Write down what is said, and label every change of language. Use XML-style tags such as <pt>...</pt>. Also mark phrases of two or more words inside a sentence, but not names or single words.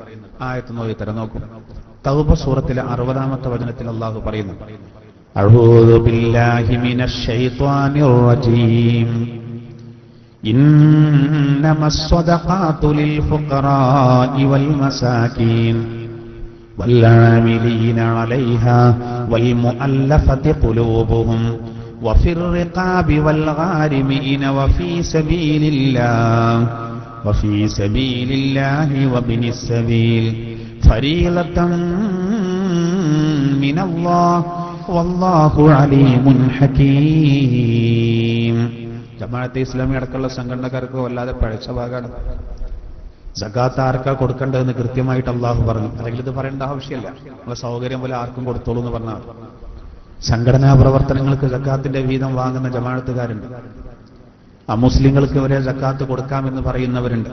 <ml>ആയത്ത് നോക്കും. തൗബ സൂറത്തിലെ 60-ാമത്തെ വചനത്തിൽ അല്ലാഹു പറയുന്നു,</ml> <ar>أعوذ بالله من الشيطان الرجيم إنما الصدقات للفقراء والمساكين والعاملين عليها والمؤلفة قلوبهم وفي الرقاب والغارمين وفي سبيل الله وابن السبيل فريضة من الله والله عليم حكيم.</ar> <ml>ജമാഅത്തെ ഇസ്ലാമി അടക്കമുള്ള സംഘടനക്കാർക്ക് വല്ലാതെ പഴച്ച ഭാഗമാണ്. സകാത്ത് ആർക്കാ കൊടുക്കേണ്ടതെന്ന് കൃത്യമായിട്ട് അള്ളാഹു പറഞ്ഞു. അല്ലെങ്കിൽ ഇത് പറയേണ്ട ആവശ്യമില്ല, നമ്മുടെ സൗകര്യം പോലെ ആർക്കും കൊടുത്തോളൂ എന്ന് പറഞ്ഞാൽ. സംഘടനാ പ്രവർത്തനങ്ങൾക്ക് സക്കാത്തിന്റെ വീതം വാങ്ങുന്ന ജമാഅത്തുകാരുണ്ട്. അമുസ്ലിങ്ങൾക്ക് വരെ സക്കാത്ത് കൊടുക്കാമെന്ന് പറയുന്നവരുണ്ട്.</ml>